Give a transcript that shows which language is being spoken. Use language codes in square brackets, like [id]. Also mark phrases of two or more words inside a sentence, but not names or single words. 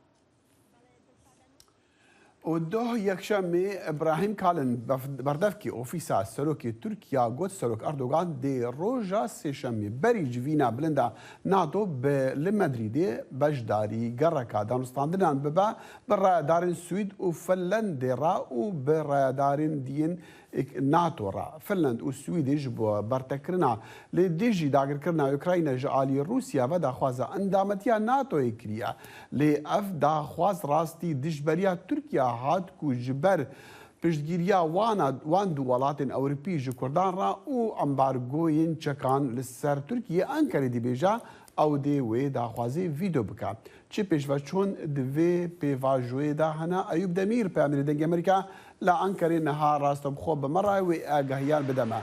[ku] و دۆ یەکشەمێ ئەبراهیم کالن بەردەفکی ئۆفیسا سەرۆکی تورکیا گوت سەرۆک ئەردۆغان دێ ڕۆژە سێشەمێ بەری جڤینە بلندا ناتۆ لە مەدریدێ بەشداری گەڕەکە دانوستاندنان ببە بە ڕایەدارین سوید و فنلەندێڕا و بە ڕایەدارین دیین ناتۆڕا. فنلند و سویدیش بۆ بەرتەکردنا لێ دێژی داگیرکردنا ئوکراینە ژە ئالی رووسیا بە داخوازە ئەندامەتیە ناتۆی کریە. لێ ئەف داخواز ڕاستی دژبەریە تورکیا هات و ji ber piştgiriya wan du welatên Ewropî ji Kurdan re û embargoyên çekan li ser Tirkiye Enkerê dibêje ew dê wê daxwazê vîdeo bike. Çi pêşveçûn di vê pêvajoyê de hene Eyûb Demîr peyamîrê dengê Amerîka li Enkerê niha rastebixwe bi merayê wê agehiyan bide me.